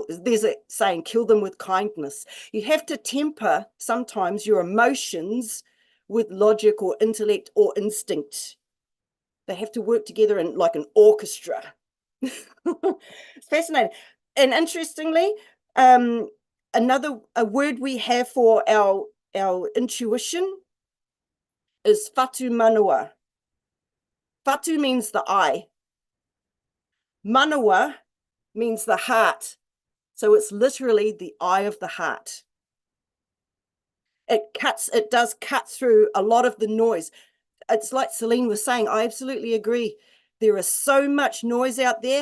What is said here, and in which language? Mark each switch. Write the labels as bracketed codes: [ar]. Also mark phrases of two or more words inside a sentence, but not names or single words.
[en] There's a saying, kill them with kindness. You have to temper sometimes your emotions with logic or intellect or instinct. They have to work together in like an orchestra. It's fascinating. And interestingly, a word we have for our intuition is [mi] fatu manawa. [en] Fatu means the eye. Manawa means the heart. So it's literally the eye of the heart. It does cut through a lot of the noise. It's like Celine was saying, I absolutely agree. There is so much noise out there.